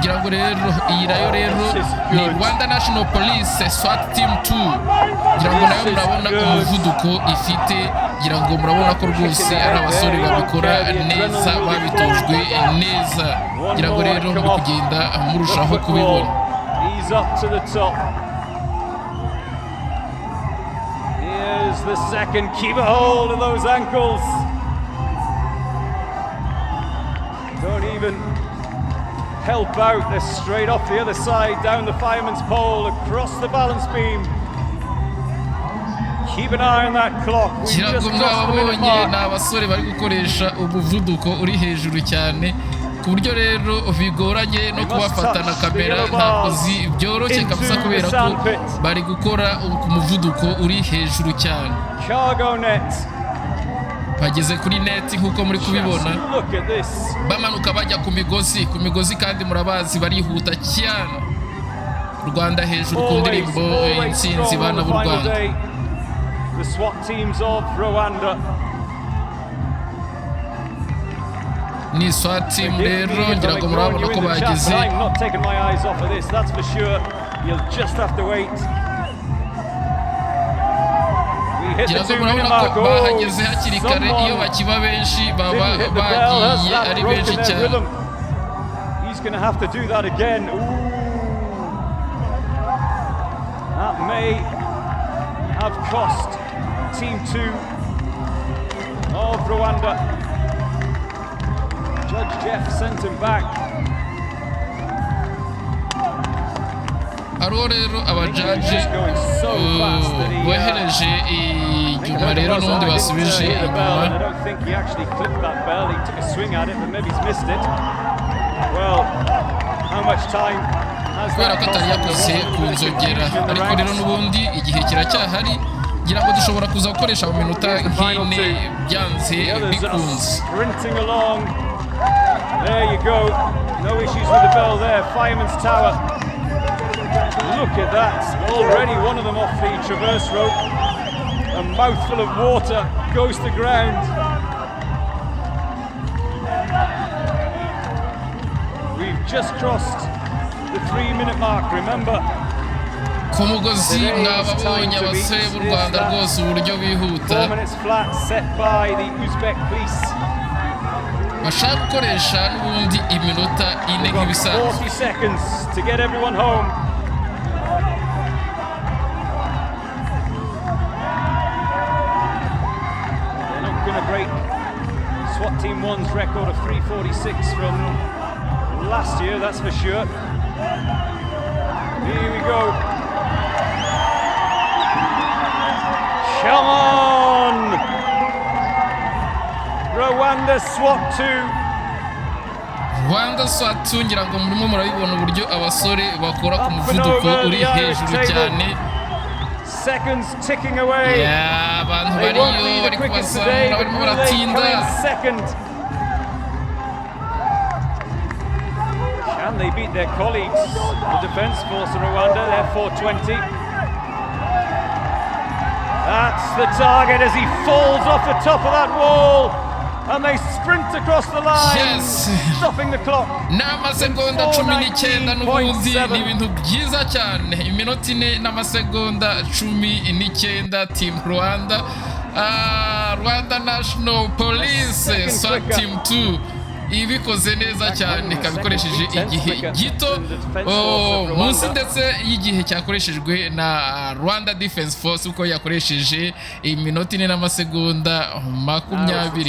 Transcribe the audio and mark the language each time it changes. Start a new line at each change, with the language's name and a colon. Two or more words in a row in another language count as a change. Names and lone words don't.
Kinyarwanda: Ngira ngo rero iyi nayo rero ni Rwanda National Police SWAT Team 2. Ngira ngo nayo murabona umuvuduko ifite, ngira ngo murabona ko rwose ari abasore babikora neza, babitojwe neza. Ngira ngo rero muri kugenda murushaho kubibona.
English: He's up to the top. Here's the second. Keep a hold of those ankles. Don't even help out. They're straight off the other side, down the fireman's pole, across the balance beam. Keep an eye on that clock. We just crossed the minute mark.
Kinyarwanda: N'abasore bari gukoresha umuvuduko uri hejuru cyane ku buryo rero bigoranye no kubafata na kamera, ntabwo byoroshye kabisa kubera ko bari gukora ku muvuduko uri hejuru cyane.
English: Cargo net.
Kinyarwanda: Bageze kuri net nkuko muri kubibona, bamanuka bajya ku migozi kandi murabazi barihuta cyane. Rwanda hejuru ku ndirimbo intsinzi bana b'u Rwanda.
English: The SWAT teams of Rwanda.
Kinyarwanda: Ni SWAT team rero ngira ngo murabona ko bageze.
English: I'm not taking my eyes off of this, that's for sure. You'll just have to wait.
Kinyarwanda: Ngira ngo murabona ko bahageze hakiri kare, iyo bakiba benshi baba bagiye ari benshi cyane.
English: He's going to have to do that again. That may have cost Team 2 of Rwanda. Judge Jeff sent him back.
Kinyarwanda: Rero abajaji bohereje inyuma rero n'ubundi basubije inyuma.
English: I don't think he actually clipped that bell. He took a swing at it, but maybe he's missed it. Well, how much time has
Kinyarwanda: kubera ko atari yakoze ku nzogera, ariko rero n'ubundi igihe kiracyahari, ngira ngo dushobora kuza gukoresha mu minota nk'ine byanze bikunze.
English: There you go. No issues with the bell there. Fireman's Tower. Look at that. Already one of them off the traverse rope. A mouthful of water goes to ground. We've just crossed the 3-minute mark, remember.
Kinyarwanda: Ku mugozi mwababonye abasore b'u Rwanda rwose uburyo bihuta.
English: 4 minutes flat set by the Uzbek police.
Kinyarwanda: Bashaka gukoresha n'ubundi iminota 4 nk'ibisanzwe.
English: 40 seconds to get everyone home. They're not going to break SWAT Team 1's record of 3:46 from last year, that's for sure. Here we go. Come on! Rwanda SWAT 2.
Kinyarwanda: Rwanda SWAT 2 ngira ngo murimo murabibona uburyo abasore bakora ku muvuduko uri hejuru cyane.
English: Seconds ticking away.
Kinyarwanda: Abantu bariyo bari kubazamura barimo baratinda.
English: Can they beat their colleagues, the Defence Force of Rwanda? They're 4:20. That's the target as he falls off the top of that wall. And they sprint across the line, stopping the clock.
Kinyarwanda: N'amasegonda 19 n'ubundi ni ibintu byiza cyane. Iminota 4 n'amasegonda 19 Team Rwanda. Rwanda National Police SWAT Team 2 ibikoze neza cyane kabikoresheje igihe gito munsi ndetse y'igihe cyakoreshejwe na Rwanda Defense Force uko yakoresheje iminota 4 n'amasegonda 20.